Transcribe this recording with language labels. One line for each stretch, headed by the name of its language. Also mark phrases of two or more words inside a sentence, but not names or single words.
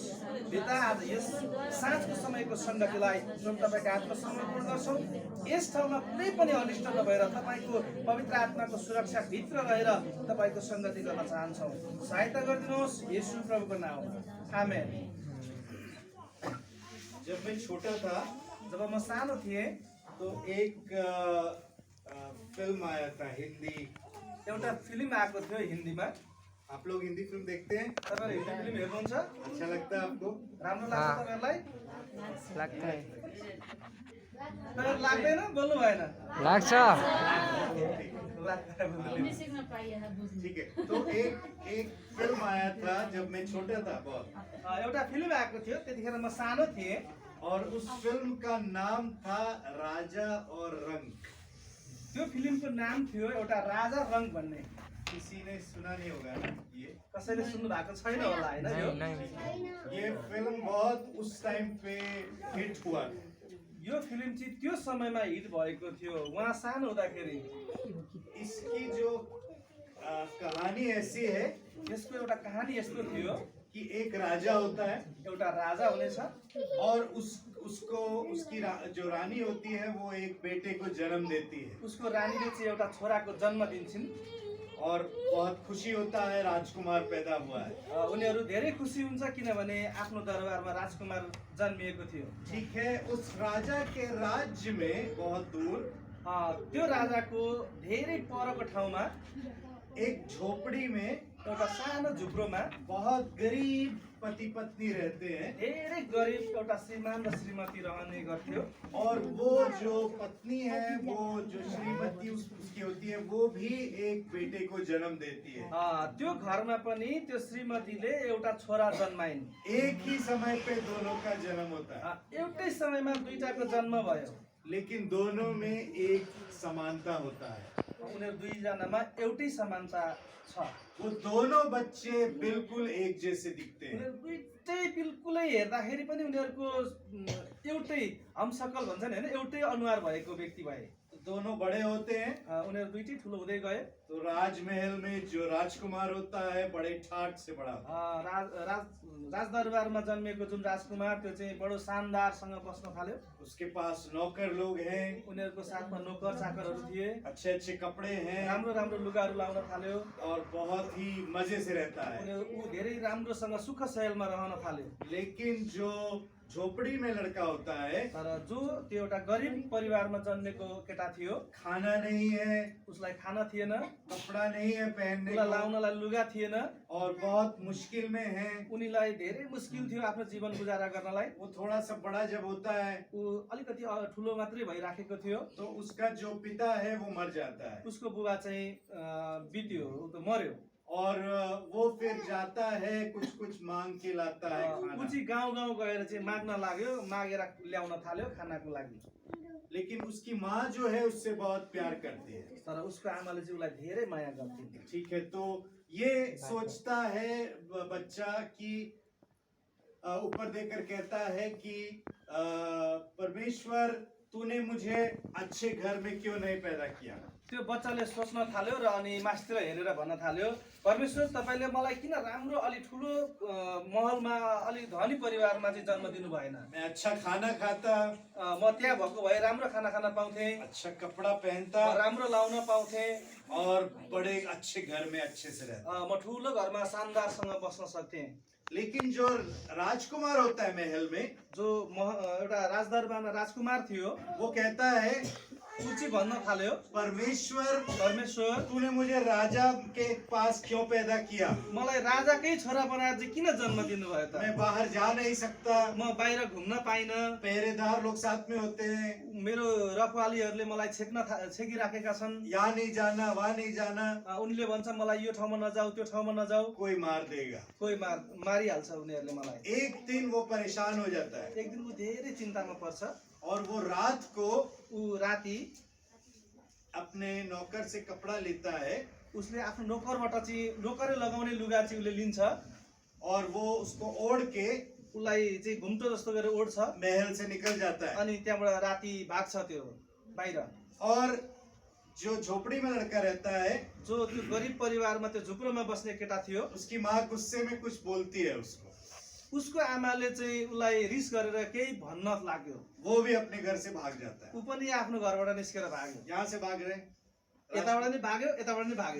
Nepali: पिता, आज यस साँझको समयको सङ्गतिलाई जुन तपाईँको हातमा समर्पण गर्छौँ, यस ठाउँमा कुनै पनि अनिष्ट नभएर तपाईँको पवित्र आत्माको सुरक्षाभित्र रहेर तपाईँको सङ्गति गर्न चाहन्छौँ। सहायता गरिदिनुहोस् येशू प्रभुको नाममा। आमेन।
Hindi: जब मैं छोटा था,
Nepali: जब म सानो थिएँ,
Hindi: तो एक फिल्म आया था हिंदी।
Nepali: एउटा फिल्म आएको थियो हिन्दीमा।
Hindi: आप लोग हिंदी फिल्म देखते हैं?
Nepali: तपाईँहरू हिन्दी फिल्म हेर्नुहुन्छ?
Hindi: अच्छा लगता है आपको?
Nepali: राम्रो लाग्छ तपाईँहरूलाई? लाग्छ है। तपाईँहरू लाग्दैन? बोल्नु भएन? लाग्छ।
Hindi: ठीक है। तो एक फिल्म आया था जब मैं छोटा था बहुत,
Nepali: एउटा फिल्म आएको थियो, त्यतिखेर म सानो थिएँ।
Hindi: और उस फिल्म का नाम था राजा और रंग।
Nepali: त्यो फिल्मको नाम थियो एउटा राजा रंग भन्ने।
Hindi: किसी ने सुना नहीं होगा ना ये?
Nepali: कसैले सुन्नु भएको छैन होला हैन यो?
Hindi: ये फिल्म बहुत उस टाइम पे हिट हुआ।
Nepali: यो फिल्म चाहिँ त्यो समयमा हिट भएको थियो, उहाँ सानो हुँदाखेरि।
Hindi: इसकी जो कहानी ऐसी है,
Nepali: यसको एउटा कहानी यस्तो थियो
Hindi: कि एक राजा होता है
Nepali: एउटा राजा हुनेछ
Hindi: और उसकी जो रानी होती है वो एक बेटे को जन्म देती है
Nepali: उसको रानीले चाहिँ एउटा छोराको जन्म दिन्छन्
Hindi: और बहुत खुशी होता है राजकुमार पैदा हुआ है।
Nepali: उनीहरू धेरै खुसी हुन्छ किनभने आफ्नो दरबारमा राजकुमार जन्मिएको थियो।
Hindi: ठीक है, उस राजा के राज्य में बहुत दूर
Nepali: त्यो राजाको धेरै परको ठाउँमा
Hindi: एक झोपड़ी में
Nepali: एउटा सानो झुप्रोमा
Hindi: बहुत गरीब पति पत्नी रहते हैं
Nepali: धेरै गरिब एउटा श्रीमान र श्रीमती रहने गर्थ्यो।
Hindi: और वो जो पत्नी है, वो जो श्रीमती उसकी होती है, वो भी एक बेटे को जन्म देती है।
Nepali: त्यो घरमा पनि त्यो श्रीमतीले एउटा छोरा जन्माइन्।
Hindi: एक ही समय पे दोनों का जन्म होता है,
Nepali: एउटै समयमा दुईटाको जन्म भयो,
Hindi: लेकिन दोनों में एक समानता होता है।
Nepali: उनीहरू दुईजनामा एउटै समानता छ।
Hindi: वो दोनों बच्चे बिल्कुल एक जैसे दिखते हैं।
Nepali: उनीहरू दुईटै बिल्कुलै हेर्दाखेरि पनि उनीहरूको एउटै हमशक्ल भन्छ नि हैन, एउटै अनुहार भएको व्यक्ति भए।
Hindi: दोनों बड़े होते हैं।
Nepali: उनीहरू दुईटै ठुलो हुँदै गए।
Hindi: तो राजमहल में जो राजकुमार होता है बड़े ठाट से बड़ा होता है।
Nepali: राजदरबारमा जन्मेको जुन राजकुमार त्यो चाहिँ बडो शानदारसँग बस्न थाल्यो।
Hindi: उसके पास नौकर लोग हैं,
Nepali: उनीहरूको साथमा नोकर चाकरहरू थिए,
Hindi: अच्छे अच्छे कपड़े हैं
Nepali: राम्रो राम्रो लुगाहरू लाउन थाल्यो
Hindi: और बहुत ही मजे से रहता है।
Nepali: उनीहरू धेरै राम्रोसँग सुख सहेलमा रहन थाल्यो।
Hindi: लेकिन जो झोपड़ी में लड़का होता है,
Nepali: तर जो त्यो एउटा गरिब परिवारमा जन्मेको केटा थियो,
Hindi: खाना नहीं है,
Nepali: उसलाई खाना थिएन,
Hindi: कपड़ा नहीं है पहनने
Nepali: उसलाई
Hindi: को,
Nepali: लाउनलाई लुगा थिएन,
Hindi: और बहुत मुश्किल में है।
Nepali: उनीलाई धेरै मुस्किल थियो आफ्नो जीवन गुजारा गर्नलाई।
Hindi: वो थोड़ा सा बड़ा जब होता है
Nepali: ऊ अलिकति ठुलो मात्रै भइराखेको थियो,
Hindi: तो उसका जो पिता है वो मर जाता है,
Nepali: उसको बुबा चाहिँ बित्यो, ऊ त मर्यो।
Hindi: और वो फिर जाता है कुछ कुछ मांग के लाता है
Nepali: ऊ खाना। चाहिँ गाउँ गाउँ गएर चाहिँ माग्न लाग्यो, मागेर ल्याउन थाल्यो खानाको लागि।
Hindi: लेकिन उसकी माँ जो है उससे बहुत प्यार करती है।
Nepali: तर उसको आमाले चाहिँ उसलाई धेरै माया गर्थिन्।
Hindi: ठीक है, तो ये सोचता है बच्चा कि ऊपर देकर कहता है कि परमेश्वर तूने मुझे अच्छे घर में क्यों नहीं पैदा किया।
Nepali: त्यो बच्चाले सोच्न थाल्यो र अनि मास्तिर हेरेर भन्न थाल्यो, परमेश्वर तपाईँले मलाई किन राम्रो अलि ठुलो महलमा अलि धनी परिवारमा चाहिँ जन्म दिनु भएन।
Hindi: मैं अच्छा खाना खाता,
Nepali: म त्यहाँ भएको भए राम्रो खाना खान पाउँथेँ,
Hindi: अच्छा कपड़ा पहनता,
Nepali: राम्रो लाउन पाउँथेँ,
Hindi: और बड़े अच्छे घर में अच्छे से रहता।
Nepali: म ठुलो घरमा शानदारसँग बस्न सक्थेँ।
Hindi: लेकिन जो राजकुमार होता है महल में,
Nepali: जो एउटा राजदरबारमा राजकुमार थियो,
Hindi: वो कहता है
Nepali: ऊ चाहिँ भन्न थाल्यो,
Hindi: परमेश्वर तूने मुझे राजा के पास क्यों पैदा किया।
Nepali: मलाई राजाकै छोरा बनाएर चाहिँ किन जन्म दिनुभयो त।
Hindi: मैं बाहर जा नहीं सकता,
Nepali: म बाहिर घुम्न पाइन,
Hindi: पहरेदार लोग साथ में होते हैं,
Nepali: मेरो रखवालीहरूले मलाई छेकिराखेका छन्,
Hindi: यहाँ नहीं जाना वहाँ नहीं जाना,
Nepali: उनले भन्छ मलाई यो ठाउँमा नजाऊ त्यो ठाउँमा नजाऊ,
Hindi: कोई मार देगा।
Nepali: कोही मारिहाल्छ उनीहरूले मलाई।
Hindi: एक दिन वो परेशान हो जाता है,
Nepali: एक दिन ऊ धेरै चिन्तामा पर्छ।
Hindi: और वो रात को
Nepali: ऊ राति
Hindi: अपने नौकर से कपड़ा लेता है,
Nepali: उसले आफ्नो नोकरबाट चाहिँ नोकरले लगाउने लुगा चाहिँ उसले लिन्छ,
Hindi: और वो उसको ओढ़ के
Nepali: उसलाई चाहिँ घुम्टो जस्तो गरेर ओढ्छ,
Hindi: महल से निकल जाता है।
Nepali: अनि त्यहाँबाट राति भाग्छ त्यो बाहिर।
Hindi: और जो झोपड़ी में लड़का रहता है,
Nepali: जो त्यो गरिब परिवारमा त्यो झुप्रोमा बस्ने केटा थियो,
Hindi: उसकी माँ गुस्से में कुछ बोलती है उसको,
Nepali: उसको आमाले चाहिँ उसलाई रिस गरेर केही भन्न लाग्यो।
Hindi: वो भी अपने घर से भाग जाता है।
Nepali: ऊ पनि आफ्नो घरबाट निस्केर भाग्यो,
Hindi: यहाँ से भाग रहे,
Nepali: यताबाट नि भाग्यो यताबाट नि भाग्यो।